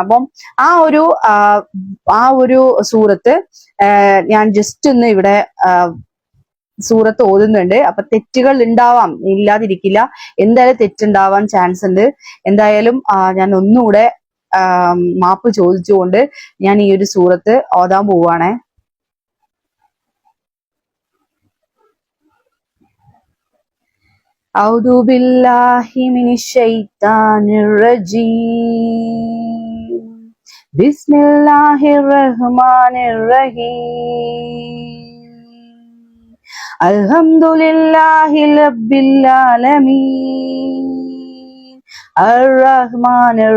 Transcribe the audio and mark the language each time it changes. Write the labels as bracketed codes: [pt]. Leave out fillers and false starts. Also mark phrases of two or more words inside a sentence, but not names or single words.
[ml] അപ്പം ആ ഒരു സൂറത്ത് ഞാൻ ജസ്റ്റ് ഒന്ന് ഇവിടെ സൂറത്ത് ഓതുന്നുണ്ട്. അപ്പൊ തെറ്റുകൾ ഉണ്ടാവാം, ഇല്ലാതിരിക്കില്ല. എന്തായാലും തെറ്റുണ്ടാവാൻ ചാൻസ് ഉണ്ട്. എന്തായാലും ഞാൻ ഒന്നുകൂടെ മാപ്പ് ചോദിച്ചുകൊണ്ട് ഞാൻ ഈ ഒരു സൂറത്ത് ഓതാൻ പോവാണേ. [ar] أعوذ بالله من الشيطان الرجيم بسم الله الرحمن الرحيم الحمد لله رب العالمين الرحمن